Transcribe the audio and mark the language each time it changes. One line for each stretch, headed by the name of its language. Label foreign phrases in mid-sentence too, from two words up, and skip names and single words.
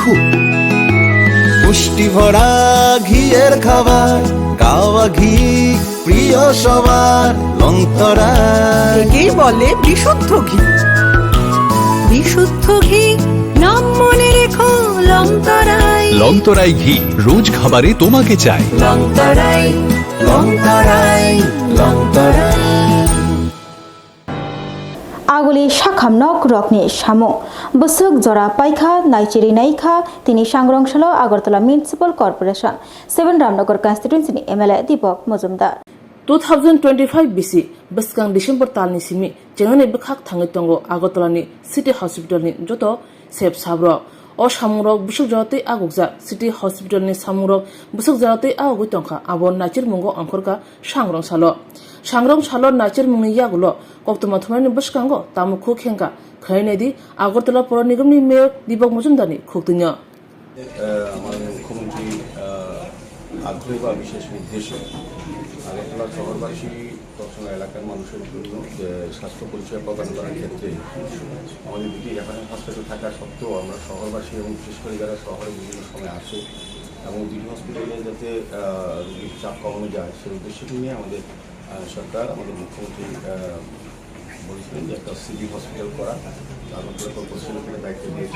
Bangla: পুষ্টি ভরা ঘিয়ের খাবার কাওয়া ঘি প্রিয় সবার লং তরাই কে বলে বিশুদ্ধ ঘি বিশুদ্ধ ঘি নাম মনে রেখো লং তরাই লং তরাই ঘি রোজ খাবারে তোমাকে চাই লং তরাই লং তরাই লং তরাই
Kok Borok: Aguli Shakam Nok Rokni Shamu Busuk Zora Paikha Naichiri Naikha Tini Shangrongshalo Agartala Municipal Corporation 7 Ramnagar Constituency MLA Deepak Muzumdar 2025 BC Baskang December Talni Simi Jengane Bekhak Thangitongo Agartala ni City Hospital ni Joto Sep Sabro O Shamurok Busuk Jate Agukza City Hospital ni Samurok Busuk Jate Agutonka Abon Nachir Mungo Angkorka Shangrongshalo Shangrongshalo Nachir Mungi Yagulo Koktwma Thumani Buskango Tamukhu Khenka Khainedi Agartala Pura Nigam ni Mayor Deepak Muzumdar ni Khoktunya
Bangla: আমাদের মুখ্যমন্ত্রী আগ্রহ বা বিশেষ উদ্দেশ্য আগরতলা শহরবাসী তৎসঙ্গে এলাকার মানুষের জন্য যে স্বাস্থ্য পরিষেবা প্রদান করার ক্ষেত্রে আমাদের দুটি
English: reference hospital
Bangla: থাকা সত্ত্বেও আমরা শহরবাসী এবং বিশেষ করে যারা শহরে বিভিন্ন সময় আসে এবং দুটি হসপিটালে যাতে রোগীর চাপ কমানো যায় সেই উদ্দেশ্যটি নিয়ে আমাদের সরকার আমাদের মুখ্যমন্ত্রী বলেছিলেন যে একটা
English: civil hospital
Bangla: করা আগরতলা কর্পোরেশনের দায়িত্ব দিয়েছেন।